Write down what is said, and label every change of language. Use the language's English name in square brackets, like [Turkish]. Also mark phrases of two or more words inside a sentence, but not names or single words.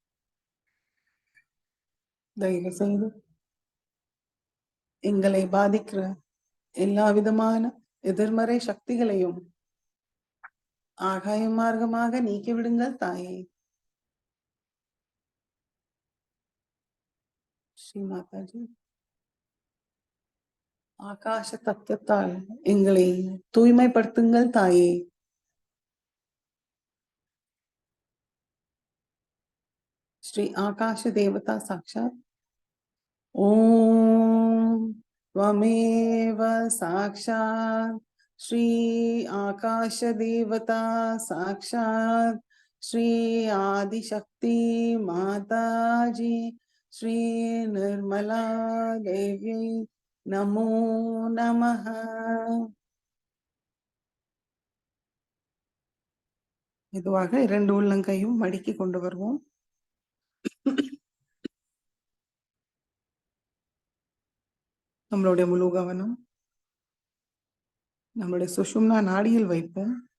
[Tamil] தயவு செய்து எங்களை பாதிக்கிற எல்லா விதமான எதிர்மறை சக்திகளையும் ஆகாய மார்க்கமாக நீக்கிவிடுங்கள் தாயே. ஸ்ரீ மாதாஜி, ஆகாஷ தத்துவத்தால் எங்களை தூய்மைப்படுத்துங்கள் தாயே. [Sanskrit] श्री आकाश देवता साक्षात् ओम त्वमेव साक्षात् श्री आकाश देवता साक्षात् श्री आदिशक्ति माताजी श्री निर्मला देवी नमो नमः। [Tamil] மெதுவாக இரண்டு உள்ளங்கையும் மடக்கி கொண்டு வருவோம். நம்மளுடைய முழு கவனம் நம்மளுடைய சுஷும்னா நாடியில் வைப்போம்.